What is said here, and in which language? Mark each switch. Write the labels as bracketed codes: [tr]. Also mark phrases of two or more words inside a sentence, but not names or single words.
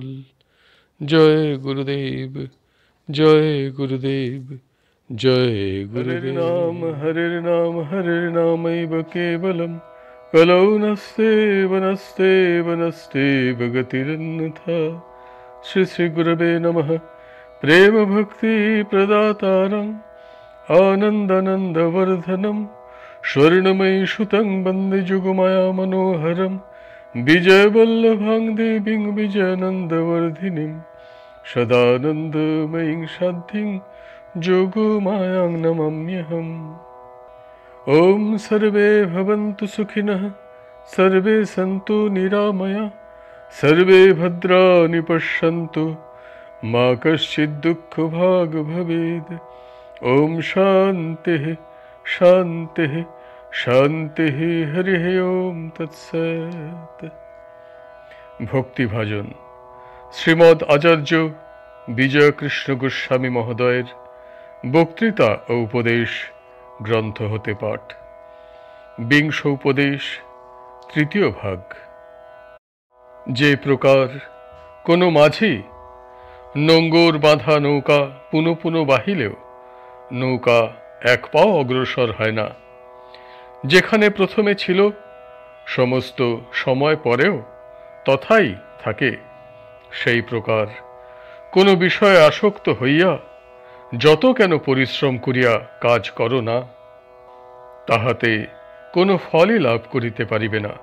[bn] জয় গুরুদেব, জয় গুরুদেব, জয় গুরুদেব। [sa] হরের নাম হরের নামৈব কেবলম কলৌ নস্তেব নস্তেব নস্তেব গতিরন্যথা। শ্রী শ্রী গুরবে নমঃ। প্রেম ভক্তি প্রদাতারং আনন্দানন্দবর্ধনম স্বর্ণময়ী সুতং বন্দে যুগমায়া মনোহরম বিজয়বল্লভাং দেবীং বিজয়ানন্দবর্ধিনীং সদানন্দময়ীং সাধ্যিং যোগমায়াং নমাম্যহম। ওম সর্বে ভবন্তু সুখিনঃ, সর্বে সন্তু নিরাময়া, সর্বে ভদ্রাণি পশ্যন্তু, মা কশ্চিৎ দুঃখভাগ ভবেৎ। ওম শান্তিঃ শান্তিঃ শান্তিঃ। হরিঃ ওম তৎসৎ। [bn] ভক্তিভাজন শ্রীমদ্ আচার্য বিজয়কৃষ্ণ গোস্বামী মহোদয়ের বক্তৃতা ও উপদেশ গ্রন্থ হতে পাঠ। বিংশ উপদেশ, তৃতীয় ভাগ। যে প্রকার কোনো মাঝি নোঙ্গর বাঁধা নৌকা পুনঃ পুনঃ বাহিলেও নৌকা এক পাও অগ্রসর হয় না, যেখানে প্রথমে ছিল সমস্ত সময় পরেও তথাই থাকে, সেই প্রকার কোনো বিষয়ে আসক্ত হইয়া যত কেন পরিশ্রম করিয়া কাজ করো না, তাহাতে কোনো ফলই লাভ করিতে পারিবে না।